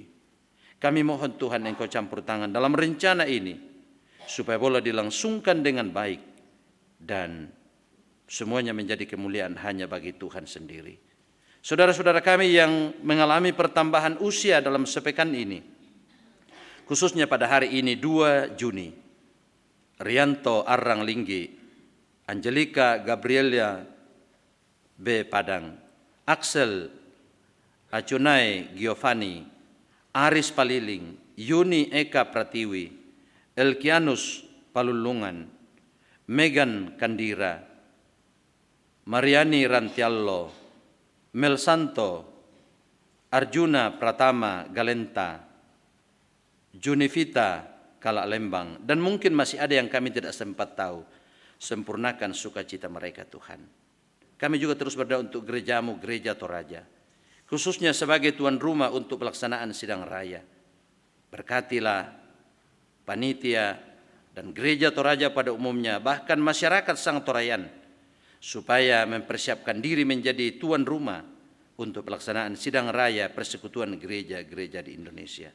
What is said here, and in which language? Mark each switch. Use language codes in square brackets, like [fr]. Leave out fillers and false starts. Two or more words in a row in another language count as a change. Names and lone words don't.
[id] Kami mohon Tuhan Engkau campur tangan dalam rencana ini supaya boleh dilangsungkan dengan baik dan semuanya menjadi kemuliaan hanya bagi Tuhan sendiri. Saudara-saudara kami yang mengalami pertambahan usia dalam sepekan ini, khususnya pada hari ini 2 Juni, Rianto Arrang Linggi, Angelika Gabriela B. Padang, Axel Acunai Giovanni, Aris Paliling, Yuni Eka Pratiwi, Elkianus Palulungan, Megan Kandira, Mariani Rantiallo, Melsanto, Arjuna Pratama Galenta, Junivita Kalak Lembang, dan mungkin masih ada yang kami tidak sempat tahu. Sempurnakan sukacita mereka Tuhan. Kami juga terus berdoa untuk gereja-Mu, Gereja Toraja, khususnya sebagai tuan rumah untuk pelaksanaan sidang raya. Berkatilah panitia dan Gereja Toraja pada umumnya, bahkan masyarakat Sang Torayan, supaya mempersiapkan diri menjadi tuan rumah untuk pelaksanaan sidang raya persekutuan gereja-gereja di Indonesia.